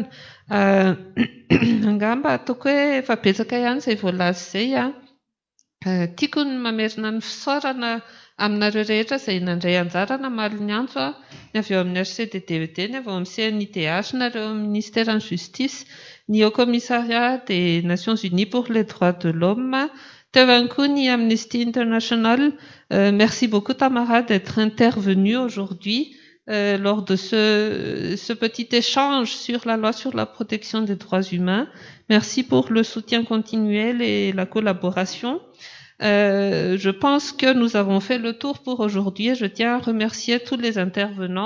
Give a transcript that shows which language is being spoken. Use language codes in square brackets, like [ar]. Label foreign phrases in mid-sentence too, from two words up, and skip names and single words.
[mg] Angamba ataoko hoe efa betsaka ihany izay voalaza izay. Tiako ny mamerina ny fisaorana aminareo rehetra izay nandray anjara namaly ny antso, ny avy eo amin'ny HCDDD, ny avy eo amin'ny CNIDH, nareo amin'ny [fr] ministère en justice, [mg] ny [fr] au commissariat des Nations Unies pour les droits de l'homme, [mg] teo ihany koa ny Amnesty International. [fr] Merci beaucoup Tamara d'être intervenue aujourd'hui lors de ce petit échange sur la loi sur la protection des droits humains. Merci pour le soutien continuel et la collaboration. Je pense que nous avons fait le tour pour aujourd'hui et je tiens à remercier tous les intervenants.